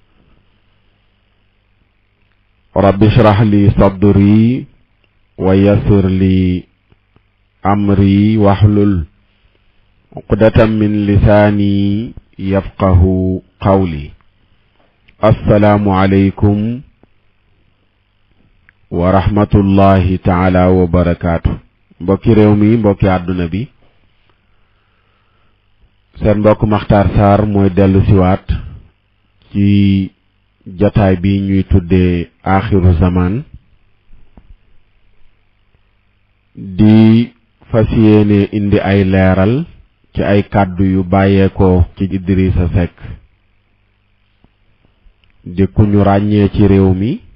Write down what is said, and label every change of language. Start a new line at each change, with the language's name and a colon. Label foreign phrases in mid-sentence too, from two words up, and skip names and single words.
Arabic: رب اشرح لي صدري ويسر لي أمري واحلل عقدة من لساني يفقهوا قولي. السلام عليكم ورحمة الله تعالى وبركاته.
Wolof: Mbokki réew mi, mbokki àdduna bi, seen mbokk Makhtar Sarr mooy dellu siwaat ci jataay bi ñuy tuddee
Arabic: آخر الزمان,
Wolof: di fas yéene indi ay leeral ci ay kàddu yu bàyyeekoo ci Idrissa Seck di ku ñu ràññee ci réew mi